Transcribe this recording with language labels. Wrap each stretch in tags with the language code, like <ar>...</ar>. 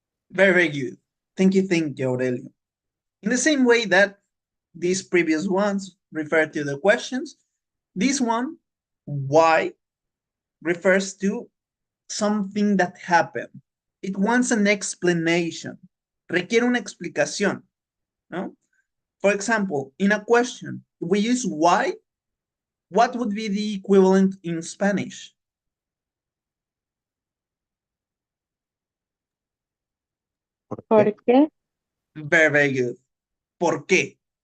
<en>Very good. Thank you, Aurelio. In the same way that these previous ones refer to the questions, this one, why, refers to something that happened. It wants an explanation.</en> <es>Requiere una explicación, ¿no?</es> <en>For example, in a question, we use why. What would be the equivalent in Spanish?</en> <es>¿Por qué?</es> <en>Very, very good.</en> <es>¿Por qué?</es>